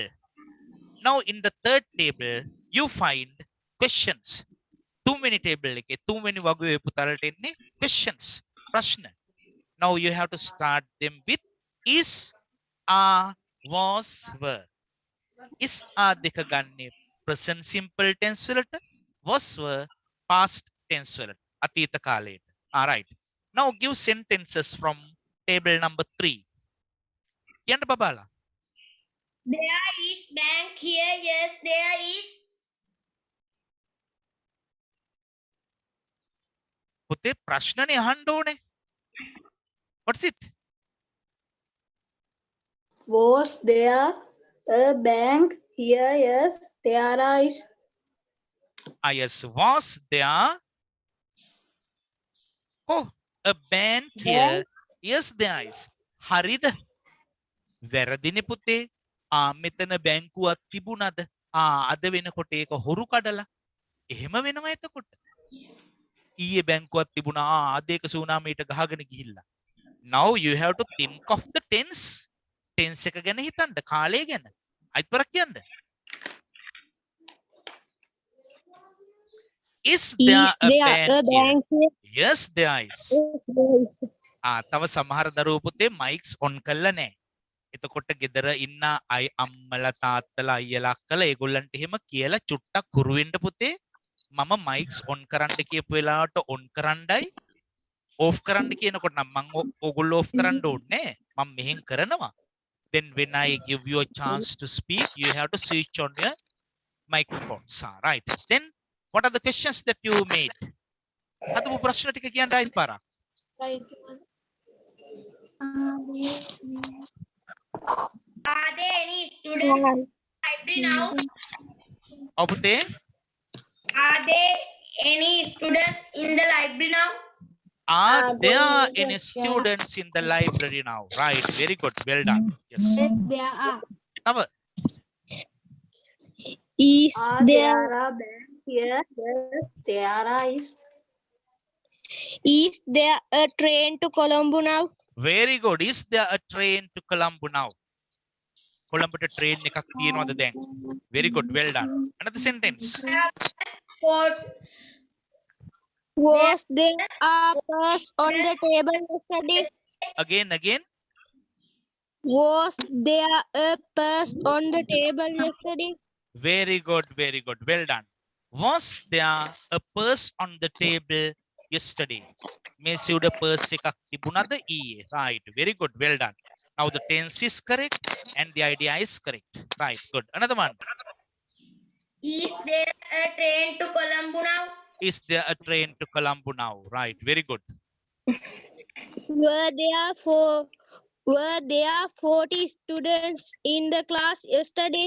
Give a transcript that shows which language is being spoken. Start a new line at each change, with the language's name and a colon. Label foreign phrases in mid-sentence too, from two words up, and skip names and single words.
English: Now in the third table you find questions.
Sinhala: තුන්වෙනි table එකේ තුන්වෙනි වගුවේ පුතාලට එන්නේ questions. ප්‍රශ්න.
English: Now you have to start them with is, are, was, were. Is, are
Sinhala: දෙක ගන්නේ
English: present simple tense
Sinhala: වලට,
English: was, were past tense
Sinhala: වලට, අතීත කාලයට.
English: Alright. Now give sentences from table number 3.
Sinhala: කියන්න බබාලා.
English: There is bank here. Yes, there is.
Sinhala: පුතේ ප්‍රශ්නනේ අහන්න ඕනේ.
English: What's it? Was there a bank here? Yes, there is. Yes, was there a bank here? Yes, there is.
Sinhala: හරිද? වැරදිනේ පුතේ. මෙතන බැංකුවක් තිබුණද? අද වෙනකොට ඒක හොරු කඩලා. එහෙම වෙනවා එතකොට. ඊයේ බැංකුවක් තිබුණා. අද ඒක සූනාමීට ගහගෙන ගිහිල්ලා.
English: Now you have to think of the tense.
Sinhala: Tense එක ගැන හිතන්න, කාලය ගැන. අයිත් පරක් කියන්න.
English: Is there a bank here? Yes, there is.
Sinhala: තව සමහර දරුවෝ පුතේ
English: mics on
Sinhala: කරලා නැහැ. එතකොට ගෙදර ඉන්න අම්මලා තාත්තලා අයියලා අක්කලා ඒගොල්ලන්ට එහෙම කියලා චුට්ටක් හුරු වෙන්න පුතේ. මම
English: mics on
Sinhala: කරන්න කියපු වෙලාවට on කරන්නයි off කරන්න කියනකොට නම් මම ඕගොල්ලෝ off කරන්න ඕනේ. මම මෙහෙන් කරනවා.
English: Then when I give you a chance to speak, you have to switch on your microphones. Right. Then what are the questions that you made?
Sinhala: හදපු ප්‍රශ්න ටික කියන්න ආයිත් පාරක්.
English: Are there any students in the library now?
Sinhala: ඔව් පුතේ.
English: Are there any students in the library now? Are there any students in the library now? Right. Very good. Well done. Yes. Yes, there are.
Sinhala: තව
English: Is there There a bank here? Yes, there is. is there a train to Colombo now? very good. Is there a train to Colombo now?
Sinhala: කොළඹට train එකක් තියෙනවද දැන්?
English: Very good. Well done. Another sentence. For Was there a purse on the table yesterday? Again. Was there a purse on the table yesterday? Very good. Well done. Was there a purse on the table yesterday?
Sinhala: මේසෙ උඩ purse එකක් තිබුණාද ඊයේ?
English: Right. Very good. Well done. Now the tense is correct and the idea is correct. Right. Good. Another one. is there a train to Colombo now? Is there a train to Colombo now? Right. Very good. Were there 40 students in the class yesterday?